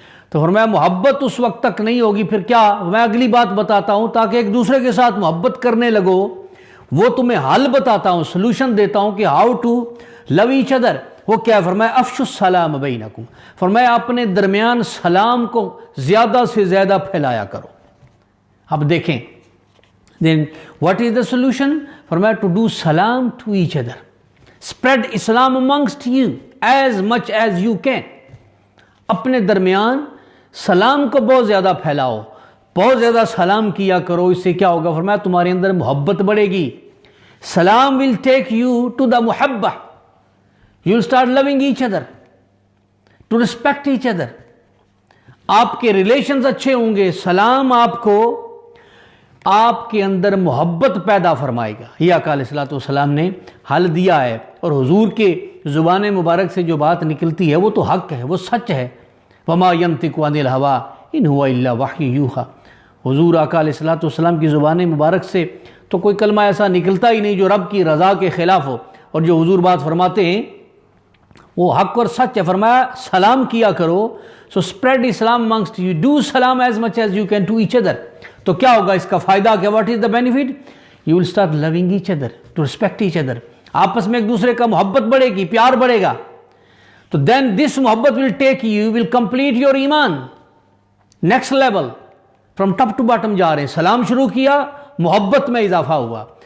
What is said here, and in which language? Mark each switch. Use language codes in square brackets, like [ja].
[ur] تو فرمایا محبت اس وقت تک نہیں ہوگی. پھر کیا؟ میں اگلی بات بتاتا ہوں تاکہ ایک دوسرے کے ساتھ محبت کرنے لگو. وہ تمہیں حل بتاتا ہوں، سلوشن دیتا ہوں کہ [en] How to love each other. [ur] وہ کیا ہے؟ فرمایا [ar] افشوا السلام بینکم. [ur] فرمایا اپنے درمیان سلام کو زیادہ سے زیادہ پھیلایا کرو. اب دیکھیں [en] then what is the solution؟ فرمایا to do salam to each other, spread Islam amongst you as much as you can. [ur] اپنے درمیان سلام کو بہت زیادہ پھیلاؤ، بہت زیادہ سلام کیا کرو. اس سے کیا ہوگا؟ فرمایا تمہارے اندر محبت بڑھے گی. [en] سلام will take you to the محبہ. You will start loving each other, to respect each other. [ur] آپ کے ریلیشنز اچھے ہوں گے. سلام آپ کو آپ کے اندر محبت پیدا فرمائے گا. یہ آقا علیہ السلام نے حل دیا ہے. اور حضور کے زبان مبارک سے جو بات نکلتی ہے وہ تو حق ہے، وہ سچ ہے. [ar] وما ينطق عن الهوى ان هو الا وحی یوحى. [ur] حضور آقا علیہ السلام کی زبان مبارک سے تو کوئی کلمہ ایسا نکلتا ہی نہیں جو رب کی رضا کے خلاف ہو. اور جو حضور بات فرماتے ہیں وہ حق اور سچ ہے. فرمایا سلام کیا کرو. [en] So spread اسلام amongst you, do salam as much as you can to each other. [ur] تو کیا ہوگا اس کا فائدہ؟ کیا [en] What is the benefit? You will start loving each other, to respect each other. [ur] آپس میں ایک دوسرے کا محبت بڑھے گی, پیار بڑھے گا. تو [en] Then this محبت will take you, will complete your ایمان. Next level, from top to bottom [ur] جا رہے ہیں. سلام شروع کیا, محبت میں اضافہ ہوا.